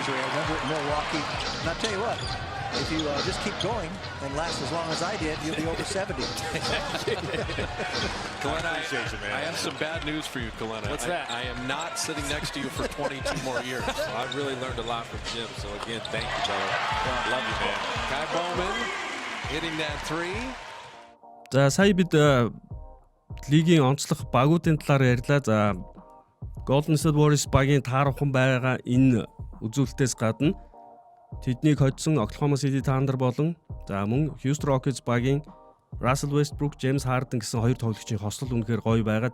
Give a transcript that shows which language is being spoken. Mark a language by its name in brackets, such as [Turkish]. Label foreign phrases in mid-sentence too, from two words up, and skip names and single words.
[English] I remember it in Milwaukee. And I'll tell you what, if you just keep going and last as long as I did, you'll be over 70. Kalina, I have some bad news for you, Kalina. What's that? I am not sitting next to you for 22 more years. Well, I've really learned a lot from Jim, so again, thank you, brother. Love you, man. Kai Bowman hitting that 3. [Mongolian] За сая бид лигийн онцлог багуудын талаар ярьлаа. За Golden State Warriors багийн таархан байгаа энэ үзүүлэлтээс гадна тэднийг хоцсон Oklahoma City Thunder болон за мөн Houston Rockets багийн Russell Westbrook, James Harden гэсэн хоёр тоглогчийн хослол үнэхээр гоё байгаа.